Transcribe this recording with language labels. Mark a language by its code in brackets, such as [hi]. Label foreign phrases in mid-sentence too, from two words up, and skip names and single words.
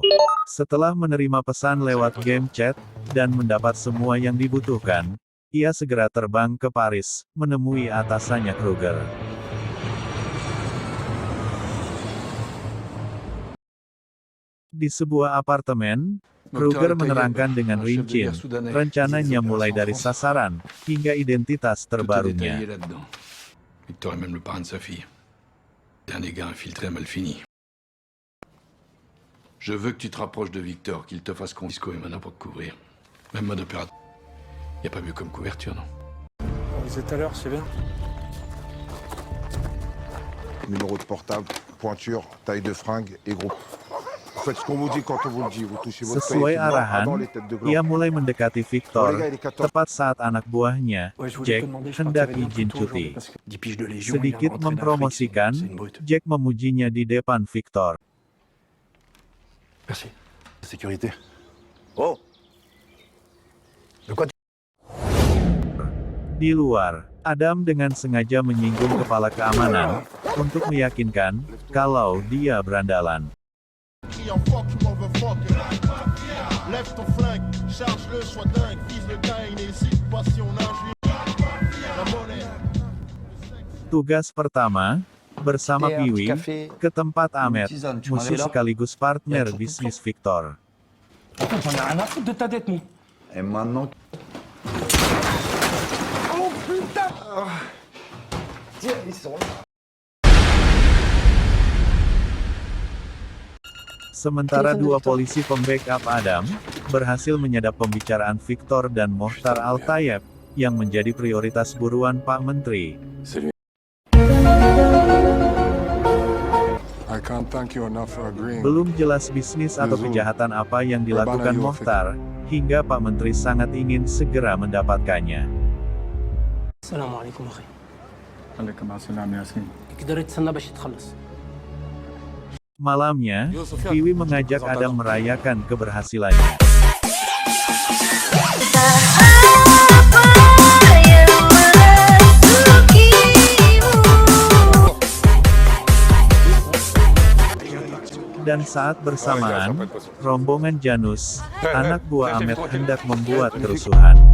[id] Setelah menerima pesan lewat [en] game chat, [id] dan mendapat semua yang dibutuhkan, ia segera terbang ke Paris, menemui atasannya Kruger. Di sebuah apartemen, Kruger menerangkan dengan rinci rencananya mulai dari sasaran, hingga identitas terbarunya. [fr] Victor est même le parrain de sa fille. Dernier gars infiltré mal fini. Je veux que tu te rapproches de Victor, qu'il te fasse Disco et Mana pour te couvrir. Même mode opérateur. Y a pas mieux comme couverture, non? On disait tout à l'heure, c'est bien. Numéro de portable, pointure, taille de fringue et groupe. Vous faites ce qu'on vous dit quand on vous le dit. Vous touchez votre [id] Sesuai [fr] paye [id] arahan, [fr] avant les têtes de gland. [id] ia mulai mendekati Victor, tepat saat anak buahnya, Jack, hendak izin cuti. Sedikit mempromosikan, Jack memujinya di depan Victor. [fr] Merci. Sécurité. Oh. De quoi [id] Di luar, Adam dengan sengaja menyinggung kepala keamanan, untuk meyakinkan, kalau dia berandalan. Tugas pertama, bersama Piwi, ke tempat Ahmed, musuh sekaligus partner bisnis Victor. [fr] J'en ai rien à foutre de ta dette, moi. Et maintenant... Oh putain. Tiens, ils sont là. [id] Sementara dua polisi pembackup Adam, berhasil menyadap pembicaraan Victor dan Mohtar Al-Tayeb, yang menjadi prioritas buruan Pak Menteri. Belum jelas bisnis atau kejahatan apa yang dilakukan Mohtar, hingga Pak Menteri sangat ingin segera mendapatkannya. [ar] السلام عليكم أخي. وعليكم السلام Yasin. تقدر تستنى باش تخلص. [id] Malamnya, Piwi mengajak Adam merayakan keberhasilannya. Dan saat bersamaan, rombongan Janus, anak buah Ahmed hendak membuat kerusuhan.